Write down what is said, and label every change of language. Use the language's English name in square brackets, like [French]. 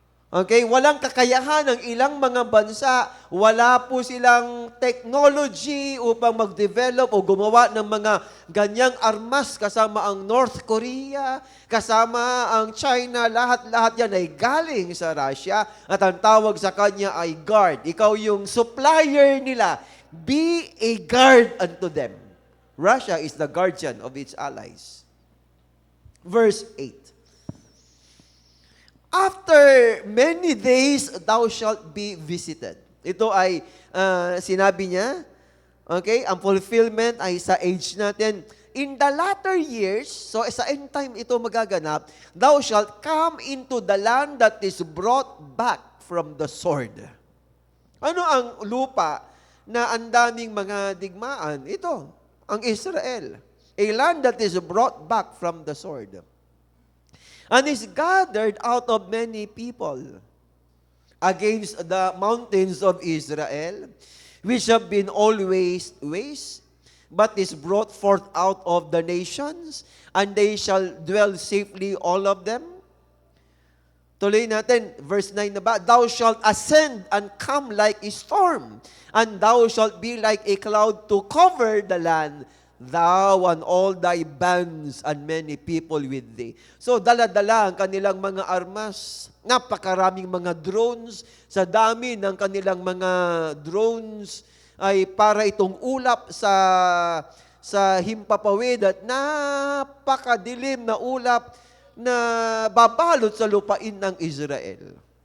[Filipino] Okay, walang kakayahan ng ilang mga bansa. Wala po silang technology upang mag-develop o gumawa ng mga ganyang armas kasama ang North Korea, kasama ang China. Lahat-lahat yan ay galing sa Russia at ang tawag sa kanya ay guard. Ikaw yung supplier nila. [English] Be a guard unto them. Russia is the guardian of its allies. Verse 8. After many days, thou shalt be visited. [Filipino] Ito ay sinabi niya, okay, ang fulfillment ay sa age natin. [English] In the latter years, [Filipino] so sa end time ito magaganap, [English] thou shalt come into the land that is brought back from the sword. [Filipino] Ano ang lupa na ang daming mga digmaan? Ito, ang Israel. [English] A land that is brought back from the sword. And is gathered out of many people against the mountains of Israel, which have been always waste, but is brought forth out of the nations, and they shall dwell safely, all of them. [Filipino] Tuloy natin, verse 9 na ba? [English] Thou shalt ascend and come like a storm, and thou shalt be like a cloud to cover the land, thou and all thy bands and many people with thee. [Filipino] So, dala-dala ang kanilang mga armas. Napakaraming mga drones. Sa dami ng kanilang mga drones ay para itong ulap sa himpapawid at napakadilim na ulap na babalot sa lupain ng Israel.